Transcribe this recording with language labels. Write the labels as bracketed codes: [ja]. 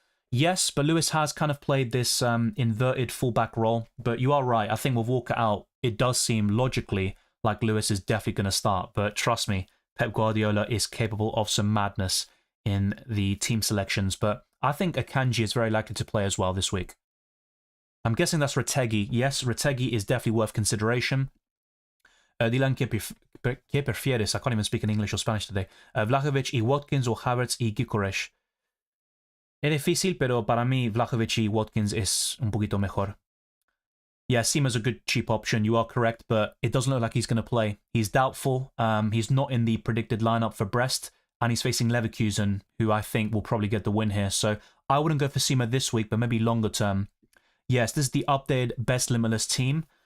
[en] Yes, but Lewis has kind of played this inverted fullback role, but you are right. I think with Walker out, it does seem logically like Lewis is definitely going to start, but trust me, Pep Guardiola is capable of some madness in the team selections, but I think Akanji is very likely to play as well this week. I'm guessing that's Retegui. Yes, Retegui is definitely worth consideration. Dylan, [es] ¿qué prefieres? [en] I can't even speak in English or Spanish today. [es] Vlahovic y Watkins o Havertz y Gyökeres. Es difícil, pero para mí Vlahovic y Watkins es un poquito mejor. [en] Yeah, Seema's a good cheap option, you are correct, but it doesn't look like he's going to play. He's doubtful. He's not in the predicted lineup for Brest, and he's facing Leverkusen, who I think will probably get the win here. So I wouldn't go for Seema this week, but maybe longer term. Yes, this is the updated best Limitless team.